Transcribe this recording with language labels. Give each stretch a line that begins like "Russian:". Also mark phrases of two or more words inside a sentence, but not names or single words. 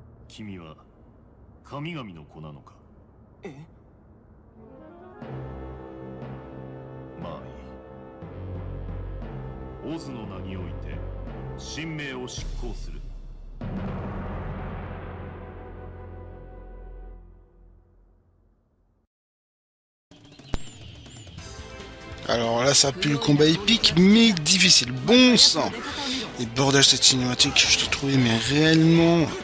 Japanese: 君は神々の子なのか。えまあいい。オズの名において神命を執行する。
French: Alors là, ça pue le combat épique, mais difficile. Bon sang. Et bordage, cette cinématique, je l'ai trouvé, mais réellement...